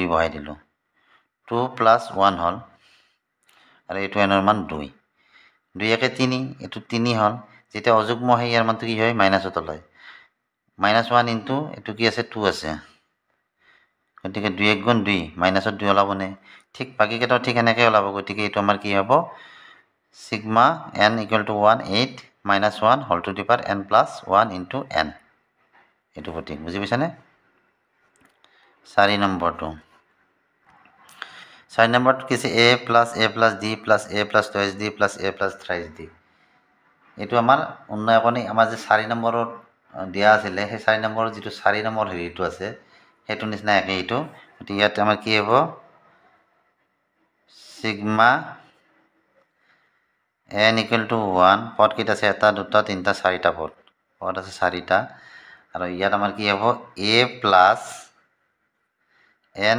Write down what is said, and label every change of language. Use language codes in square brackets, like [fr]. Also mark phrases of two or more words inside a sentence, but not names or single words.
[as] বহাই দিলোঁ 2 + 1 হ'ল আৰু এইটো n ৰ মান 2 2 একে 3 এইটো 3 হ'ল যেতিয়া অযুগ্ম হয় ইয়াৰ মানটো কি হয় মাইনাছত ওলায় -1 into এইটো কি আছে 2 আছে গতিকে 2 × 2 মাইনাছত 2 ওলাবনে ঠিক বাকীকেইটাও ঠিক এনেকৈ ওলাব গতিকে এইটো আমাৰ কি হ'ব সিগমা n = 1 8 - 1 [en] whole to the power [as] n + 1 into n এইটো প্ৰতীক বুজি পাইছানে 4 নম্বৰটো 4 নম্বৰটো কি আছে a + a + d + a + 2d + a + 3d এইটো আমাৰ উন্নয়কৰণী আমাৰ যে 4 নম্বৰত দিয়া আছিলে সেই 4 নম্বৰৰ যিটো 4 নম্বৰ হেৰিটো আছে সেইটো নিচিনা একে এইটো গতিকে ইয়াত আমাৰ কি হ'ব সিগমা n = 1 পদ কেইটা আছে 1 2 3 4টা পদ আছে 4টা আৰু ইয়াত আমাৰ কি হ'ব a + n